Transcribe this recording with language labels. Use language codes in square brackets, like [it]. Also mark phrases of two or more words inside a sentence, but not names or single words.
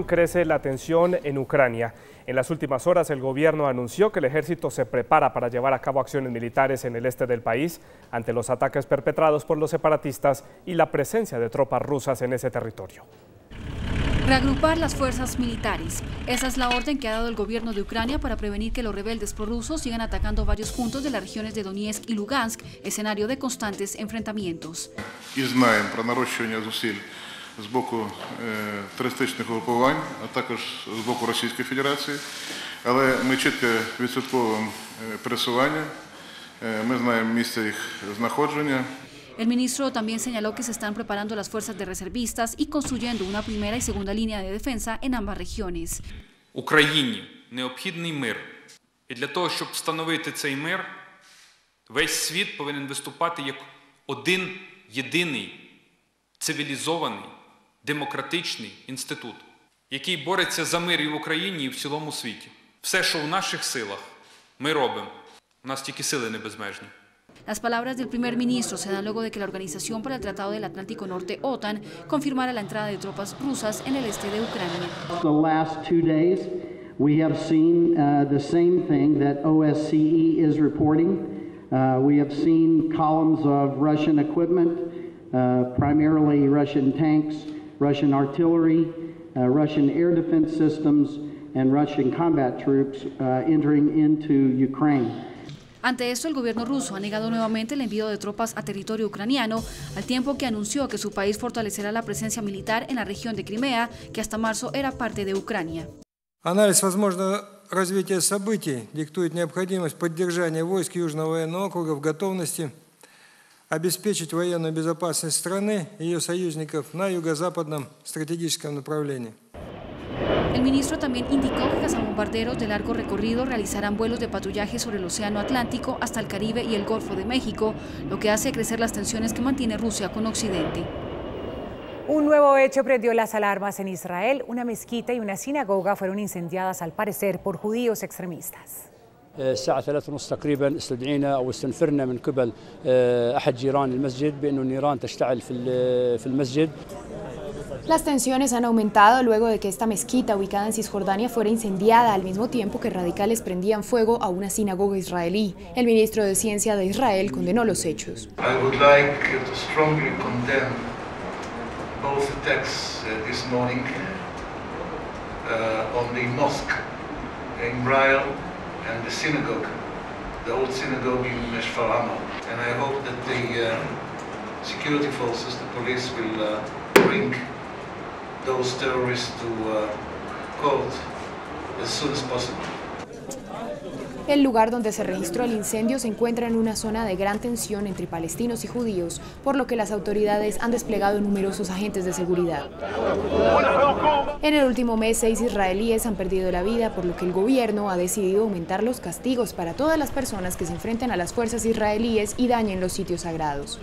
[es] Crece la tensión en Ucrania. En las últimas horas, el gobierno anunció que el ejército se prepara para llevar a cabo acciones militares en el este del país ante los ataques perpetrados por los separatistas y la presencia de tropas rusas en ese territorio. Reagrupar las fuerzas militares. Esa es la orden que ha dado el gobierno de Ucrania para prevenir que los rebeldes prorrusos sigan atacando varios puntos de las regiones de Donetsk y Lugansk, escenario de constantes enfrentamientos. [uk] З боку терористичних угрупувань, а також з боку Російської Федерації. Але ми чітко відслідковуємо пересування, ми знаємо місце їх знаходження. [es] El ministro también señaló que se están preparando las fuerzas de reservistas y construyendo una primera y segunda línea de defensa en ambas regiones. [uk] Україні необхідний мир. І для того, щоб встановити цей мир, весь світ повинен виступати як один єдиний цивілізований демократичний інститут, який бореться за мир і в Україні, і в цілому світі. Все, що в наших силах, ми робимо. У нас тільки сили не безмежні. [es] Las palabras del primer ministro se dan luego de que la Organización para el Tratado del Atlántico Norte, OTAN, confirmara la entrada de tropas rusas en el este de Ucrania. [en] The last 2 days, we have seen the same thing that OSCE is reporting. We have seen columns of Russian equipment, primarily Russian tanks, Russian artillery, Russian air defense systems, and Russian combat troops entering into Ukraine. [es] Ante esto, el gobierno ruso ha negado nuevamente el envío de tropas a territorio ucraniano, al tiempo que anunció que su país fortalecerá la presencia militar en la región de Crimea, que hasta marzo era parte de Ucrania. [ru] Анализ возможного развития событий диктует необходимость поддержания войск Южного военного округа в готовности обеспечить военную безопасность страны и ее союзников на юго-западном стратегическом направлении. [es] El ministro también indicó que cazabombarderos de largo recorrido realizarán vuelos de patrullaje sobre el Océano Atlántico hasta el Caribe y el Golfo de México, lo que hace crecer las tensiones que mantiene Rusia con Occidente. Un nuevo hecho prendió las alarmas en Israel. Una mezquita y una sinagoga fueron incendiadas, al parecer, por judíos extremistas. [ar] الساعة 3:30 تقريبا استدعينا أو استنفرنا من قبل أحد جيران المسجد بأنه النيران تشتعل في المسجد. [es] Las tensiones han aumentado luego de que esta mezquita ubicada en Cisjordania fuera incendiada al mismo tiempo que radicales prendían fuego a una sinagoga israelí. El ministro de Ciencia de Israel condenó los hechos. [en] I would like to strongly condemn both attacks this morning on the mosque in Israel and the synagogue, the old synagogue in Shfarama. And I hope that the security forces, the police, will bring those terrorists to court as soon as possible. [es] El lugar donde se registró el incendio se encuentra en una zona de gran tensión entre palestinos y judíos, por lo que las autoridades han desplegado numerosos agentes de seguridad. En el último mes, 6 israelíes han perdido la vida, por lo que el gobierno ha decidido aumentar los castigos para todas las personas que se enfrenten a las fuerzas israelíes y dañen los sitios sagrados.